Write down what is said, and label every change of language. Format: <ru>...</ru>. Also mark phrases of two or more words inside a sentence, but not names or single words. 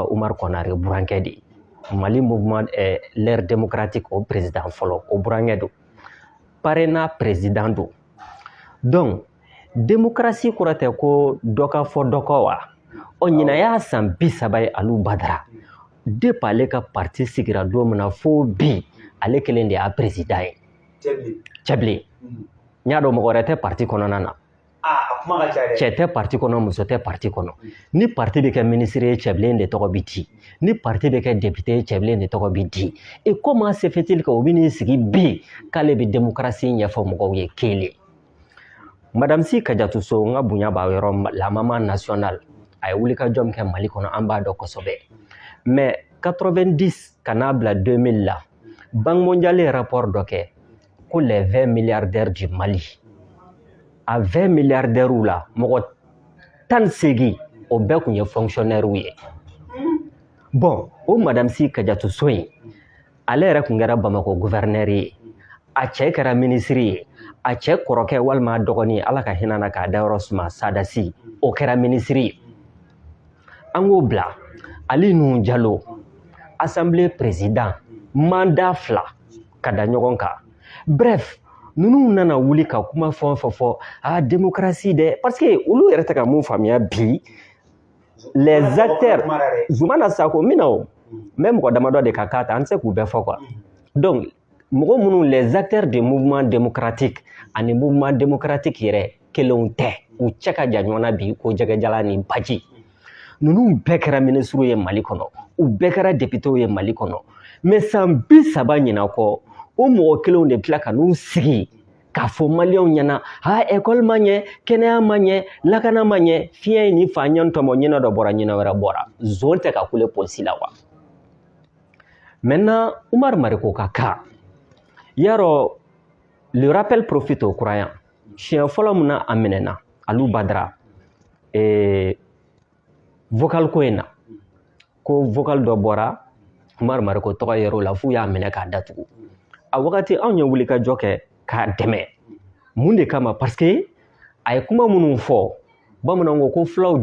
<bm>Umar Konare burankɛ de Mali</bm> <fr>mouvement l'ère démocratique</fr> <bm>o président fɔlɔ o burankɛ don parrainant président don donc démocratie kɔrɔ tɛ ko dɔ ka fɔ dɔ kɔ wa ɲinan y'a san 30 ye Alu Badara depuis ale ka parti sigira don min na fo bi ale kelen de y'a président ye Cɛbilen n y'a dɔn mɔgɔ wɛrɛ tɛ parti kɔnɔna na cɛ tɛ parti kɔnɔ muso tɛ parti kɔnɔ ni parti bɛ kɛ ministre ye cɛ bilen de tɔgɔ bɛ di ni parti bɛ kɛ député ye cɛ bilen de tɔgɔ bɛ di</bm> <fr>et comment se fait-il que</fr> <bm>o bɛ n'i sigi bi k'ale bɛ démocratie ɲɛfɔ mɔgɔw ye kelen madame Si Kadiatou Sow n ka bonya b'a yɔrɔ la</bm> <fr>maman nationale</fr> <bm>a ye wulikajɔ min kɛ Mali kɔnɔ an b'a dɔn kosɛbɛ mais 90 ka n'a bila 2000 la Banque mondiale ye rapport dɔ kɛ ko</bm> <fr>les 20 milliardaires du Mali</fr> <bm>a 20 milliardaires la mɔgɔ 18 o bɛɛ tun ye fonctionnaires ye bon o madame Si Kadiatou Sow in ale yɛrɛ tun kɛra Bamako gouverneur ye a cɛ kɛra ministre ye a cɛ kɔrɔkɛ walima a dɔgɔnin ala ka hinɛ na k'a dayɔrɔ suma Sadasi o kɛra ministre ye an k'o bila Ali Nuhu Jalo assemblée président mandat 2 ka da ɲɔgɔn kan bref ninnu nana wuli ka kuma fɛn o fɛn fɔ démocratie dɛ parce que olu yɛrɛ tɛ ka mun faamuya bi</bm> <fr>les acteurs</fr> <bm>Zumana Sako mina o mais mɔgɔ damadɔ de ka k'a ta an tɛ se k'u bɛɛ fɔ quoi donc mɔgɔ minnu</bm> <fr>les acteurs du mouvement démocratique</fr> <bm>ani</bm> <fr>mouvement démocratique</fr> <bm>yɛrɛ kelenw tɛ u cɛ ka jan ɲɔgɔn na bi ko jɛgɛjala ni baji ninnu bɛɛ kɛra ministre ye Mali kɔnɔ u bɛɛ kɛra député ye Mali kɔnɔ mais san 30 ɲinan kɔ o mɔgɔ kelenw de tila ka n'u sigi k'a fɔ maliyɛnw ɲɛna école ma ɲɛ kɛnɛya ma ɲɛ lakana ma ɲɛ fiɲɛ ye nin fa ɲɛ tɔmɔ ɲinɛ dɔ bɔra ɲinɛ wɛrɛ bɔra zone tɛ ka kule polisi la wa maintenant Umar Mariko ka cas yarɔ</bm> <fr>le rappel profite aux croyants</fr> <bm>siɲɛ fɔlɔ min na a minɛna Alu Badara vocal ko in na ko vocal dɔ bɔra Umar Mariko tɔgɔ yer'o la f'u y'a minɛ k'a datugu a wagati anw ye wulikajɔ kɛ k'a dɛmɛ mun de kama parce que a ye kuma minnu fɔ bamananw ko fulaw</bm>